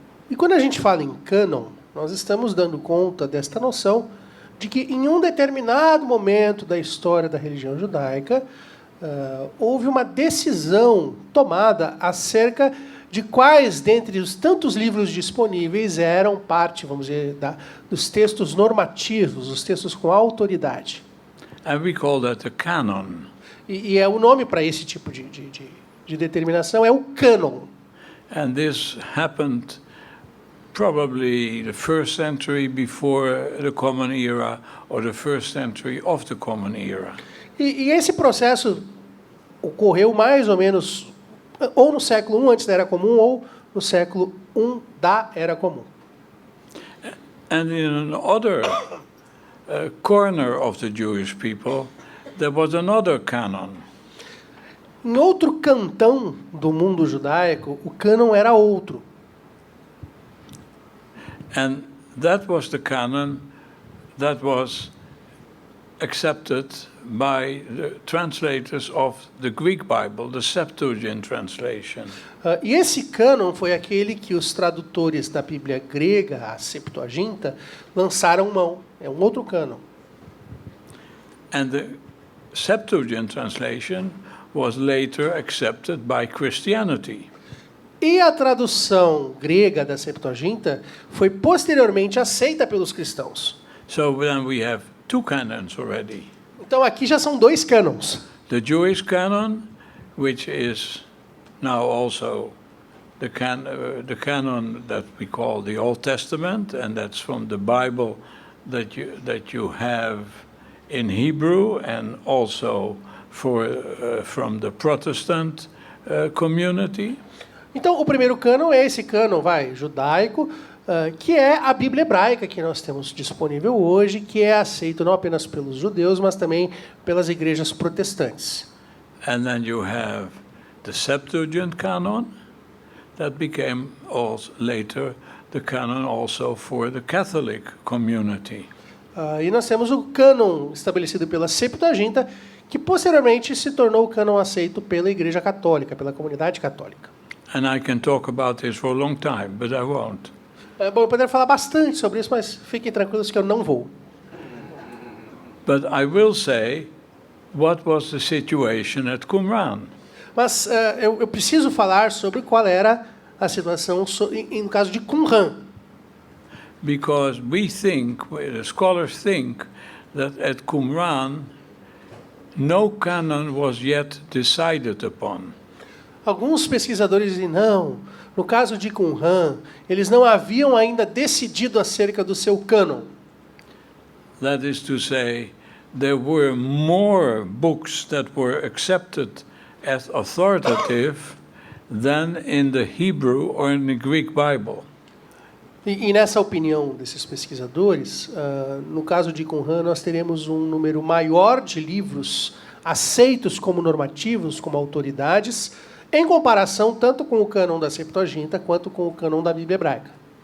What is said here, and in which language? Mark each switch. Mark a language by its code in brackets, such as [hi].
[pt] E quando a gente fala em cânon, nós estamos dando conta desta noção de que em um determinado momento da história da religião judaica, houve uma decisão tomada acerca de quais dentre os tantos livros disponíveis eram parte, vamos dizer, dos textos normativos, os textos com autoridade. [en] And we call that a canon. [pt] E é o nome para esse tipo de determinação, é o cânon. [en] And this happened probably the first century before the Common Era or the first century of the Common Era. [pt] E esse processo ocorreu mais ou menos ou no século I antes da Era Comum ou no século I da Era Comum. [en] And in another corner of the Jewish people, there was another canon. [pt] Em outro cantão do mundo judaico, o cânon era outro. [en] And that was the canon that was accepted by the translators of the Greek Bible, the Septuagint translation. [pt] E esse cânon foi aquele que os tradutores da Bíblia grega, a Septuaginta, lançaram mão. É um outro cânon. [en] And the Septuagint translation was later accepted by Christianity. [pt] E a tradução grega da Septuaginta foi posteriormente aceita pelos cristãos. [en] So then we have two canons already. [pt] Então aqui já são dois cânons. [en] The Jewish canon, which is now also the canon that we call the Old Testament, and that's from the Bible that you have in Hebrew, and also from the Protestant community. [pt] Então o primeiro cânon é esse cânon, judaico, que é a Bíblia hebraica que nós temos disponível hoje, que é aceito não apenas pelos judeus, mas também pelas igrejas protestantes. [en] And then you have the Septuagint canon that became also later the canon also for the Catholic community. [pt] E nós temos o cânon estabelecido pela Septuaginta, que posteriormente se tornou o cânon aceito pela Igreja Católica, pela comunidade católica. [en] And I can talk about this for a long time, but I won't. [pt] Bom, eu poderia falar bastante sobre isso, mas fiquem tranquilos que eu não vou. [en] But I will say what was the situation at Qumran. [pt] Mas eu preciso falar sobre qual era a situação no caso de Qumran. [en] Because we think, the scholars think, that at Qumran no canon was yet decided upon. [pt] Alguns pesquisadores dizem, não, no caso de Qumran, eles não haviam ainda decidido acerca do seu cânon. [en] That is to say, there were more books that were accepted as authoritative than in the Hebrew or in the Greek Bible. [pt] E nessa opinião desses pesquisadores, no caso de Qumran, nós teremos um número maior de livros aceitos como normativos, como autoridades, em comparação tanto com o cânon da Septuaginta quanto com o cânon da Bíblia hebraica.